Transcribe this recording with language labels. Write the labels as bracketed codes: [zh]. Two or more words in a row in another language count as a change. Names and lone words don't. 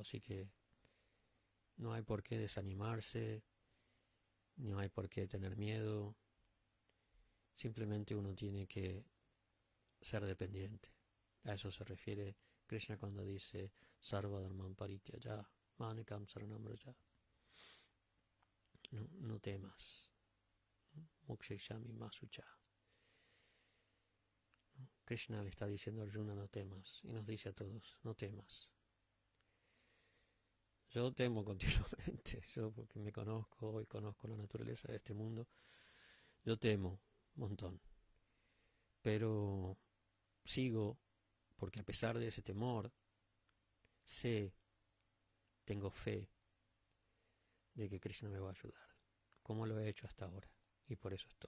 [es] Así que no hay por qué desanimarse, no hay por qué tener miedo. Simplemente uno tiene que ser dependiente. A eso se refiere Krishna cuando dice [sa] सर्व धर्मान् परित्यज्य मामेकं शरणं व्रज. [es] No temas. [sa] मोक्षयिष्यामि मा शुचः. [es] Krishna le está diciendo a Arjuna, no temas, y nos dice a todos, no temas. Yo temo continuamente, yo porque me conozco y conozco la naturaleza de este mundo, yo temo un montón, pero sigo porque a pesar de ese temor, tengo fe de que Krishna me va a ayudar, como lo he hecho hasta ahora, y por eso estoy.